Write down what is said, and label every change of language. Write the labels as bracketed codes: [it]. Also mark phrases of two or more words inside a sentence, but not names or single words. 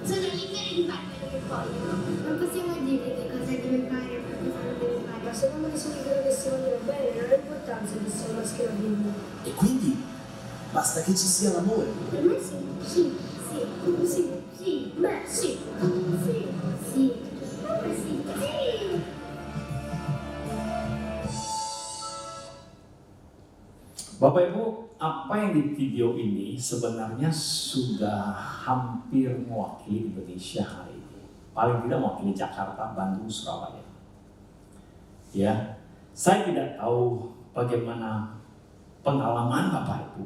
[it] Sono liberi di fare quello che vogliono. Non possiamo dire che cosa deve fare e cosa non deve fare. Ma secondo me se dicono che si vogliono bene, non ha importanza che sia maschio o femmina. E quindi basta che ci sia l'amore. Per me sì, sì, sì, sì, sì, beh sì, sì, sì, per me sì, sì. [id] Bapak Ibu, apa yang di video ini sebenarnya sudah hampir mewakili Indonesia hari ini. Paling tidak mewakili Jakarta, Bandung, Surabaya. Ya, saya tidak tahu bagaimana pengalaman Bapak Ibu.